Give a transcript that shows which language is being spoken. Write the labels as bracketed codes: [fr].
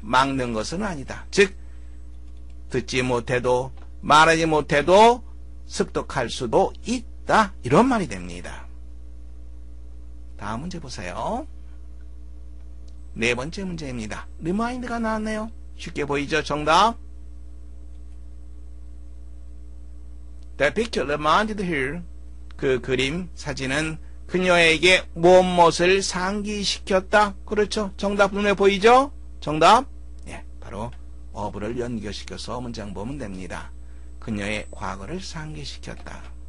[ko] 막는 것은 아니다. 즉 듣지 못해도 말하지 못해도 습득할 수도 있다. 이런 말이 됩니다. 다음 문제 보세요. 네 번째 문제입니다. remind가 나왔네요. 쉽게 보이죠? 정답. [en] The picture reminded her. [ko] 그 그림, 사진은 그녀에게 무엇을 상기시켰다. 그렇죠? 정답 눈에 보이죠? 정답. 예, 바로 어부를 연결시켜서 문장 보면 됩니다. 그녀의 과거를 상기시켰다.